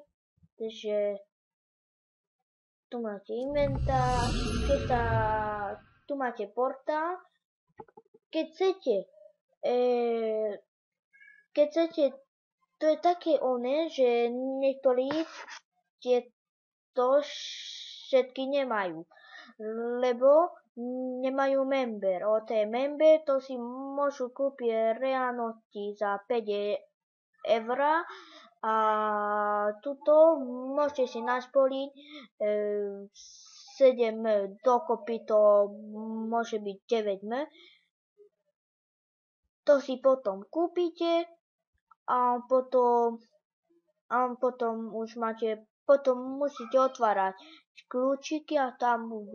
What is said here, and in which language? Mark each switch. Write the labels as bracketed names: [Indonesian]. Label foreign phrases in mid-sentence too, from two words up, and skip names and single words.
[Slovak] Takže tu máte inventár, tu máte portál. Keď chcete, to je také že niektorí tieto všetky nemajú, lebo nemajú member. Member to si môžu kúpiť reálnosti za 5 eur a tuto môžete si naspoliť 7 dokopy, to môže byť 9 m. To si potom kúpite a potom musíte otvárať kľúčiky a tam budú.